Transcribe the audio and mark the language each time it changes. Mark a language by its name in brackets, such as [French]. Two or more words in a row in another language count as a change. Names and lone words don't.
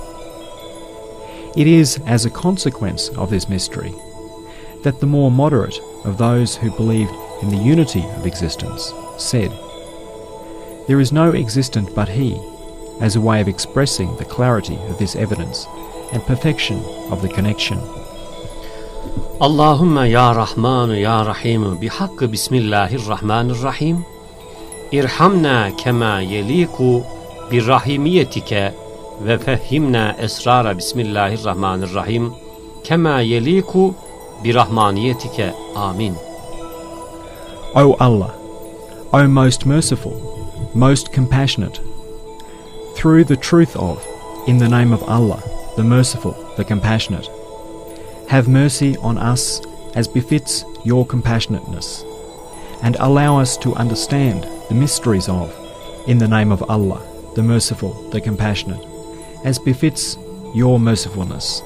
[English] It is as a consequence of this mystery that the more moderate of those who believed in the unity of existence said, "There is no existent but He," as a way of expressing the clarity of this evidence and perfection of the connection. [Arabic] اللهم يا رحمن يا رحيم بحق بسم الله الرحمن الرحيم ارحمنا كما يليق برحيميتك وفهمنا أسرار بسم الله الرحمن الرحيم كما يليق برحمانيتك. آمين. [English] O Allah, O most merciful, most compassionate, through the truth of, in the name of Allah, the merciful, the compassionate, have mercy on us as befits your compassionateness, and allow us to understand the mysteries of, in the name of Allah, the merciful, the compassionate, as befits your mercifulness.